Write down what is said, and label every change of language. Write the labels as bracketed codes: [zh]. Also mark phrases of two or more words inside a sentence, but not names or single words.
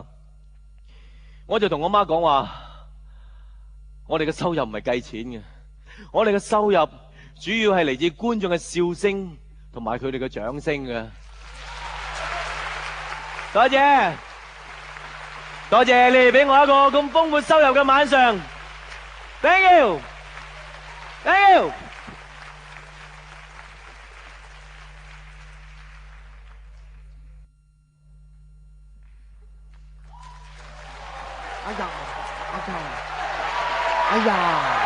[yue] 我就同我媽講話：我哋嘅收入唔係計錢嘅，我哋嘅收入主要係嚟自觀眾嘅笑聲同埋佢哋嘅掌聲嘅。多謝，多謝你哋俾我一個咁豐富收入嘅晚上。 [en] Thank you， Thank you。 [yue] 哎呀，哎呀！